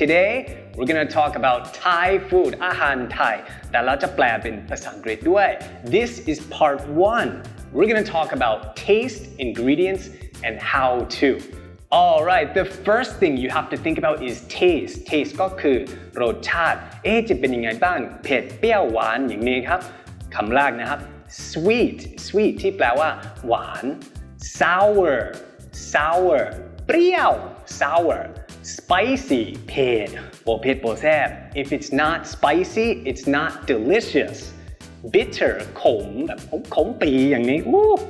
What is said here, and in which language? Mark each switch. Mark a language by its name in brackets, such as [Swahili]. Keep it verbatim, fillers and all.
[English] Today, we're going to talk about Thai food, [Thai] อาหารไทย แต่เราจะแปลเป็นภาษาอังกฤษด้วย [English] This is part one. We're going to talk about taste, ingredients, and how to. All right, the first thing you have to think about is taste. [Thai] Taste ก็คือรสชาติ เอ๊ะ จะเป็นยังไงบ้าง เผ็ด เปรี้ยว หวาน อย่างนี้ครับ คำแรกนะครับsweet sweet ที่แปลว่าหวาน sour sour เปรี้ยว sour spicy เผ็ดบ่เผ็ดบ่แซ่บ [English] if it's not spicy it's not delicious [Thai] bitter ขมแบบขมปีอย่างนี้ Woo!